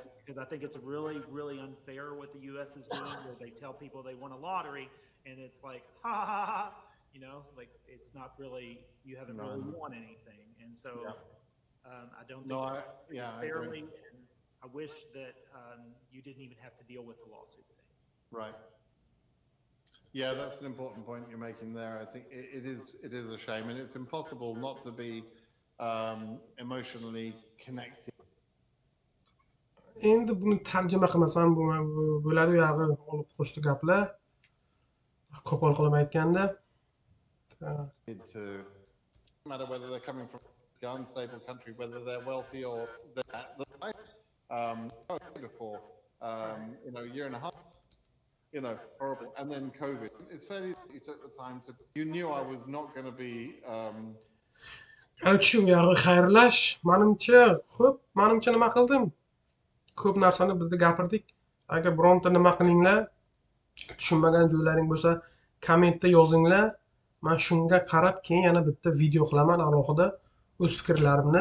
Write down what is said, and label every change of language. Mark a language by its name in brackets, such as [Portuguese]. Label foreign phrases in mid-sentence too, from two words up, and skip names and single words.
[English] Because I think it's really, really unfair what the U.S. is doing, where they tell people they won a lottery, and it's like, ha ha ha, you know, like it's not really, you haven't really won anything, and so I don't think fairly, and I wish that you didn't even have to deal with the lawsuit thing. Right. Yeah, that's an important point you're making there. I think it is a shame, and it's impossible not to be emotionally connected. [Uzbek] Endi buni tarjima qilmasam bo'ladi, u yog'i olib qo'shdi gaplar. Qo'pol qilib aytganda, [English] To no matter whether they're coming from an unstable country, whether they're wealthy or before, you know, a year and a half, you know, horrible, and then COVID. It's fairly you took the time to. You knew I was not going to be. [Uzbek] shu yog'i xayrlash. Menimcha nima qildim? Ko'p narsani bizda gapirdik. Agar bironta nima qilinglar, tushunmagan joylaring bo'lsa, kommentda yozinglar. Men shunga qarab keyin yana bitta video qilaman alohida o'z fikrlarimni.